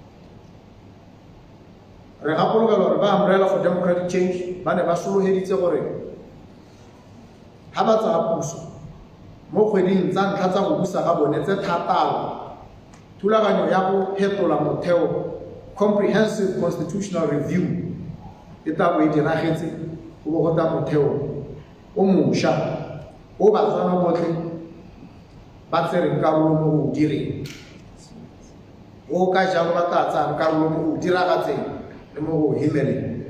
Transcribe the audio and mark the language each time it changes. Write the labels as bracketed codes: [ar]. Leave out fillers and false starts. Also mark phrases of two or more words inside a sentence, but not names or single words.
[tn] Re gapologela gore ba Umbrella for Democratic Change ba ne ba sologeditse gore ha ba tsaya puso mo kgweding tsa ntlha tsa go busa ga bone tse thataro, thulaganyo ya go phetola motheo, [en] comprehensive constitutional review, [tn] e tla bo e diragetse go bo go tla motheo o mošwa o Batswana botlhe ba tsereng karolo mo go direng, o ka jalo ba tla tsayang karolo mo go diragatseng le mo go hemeleng.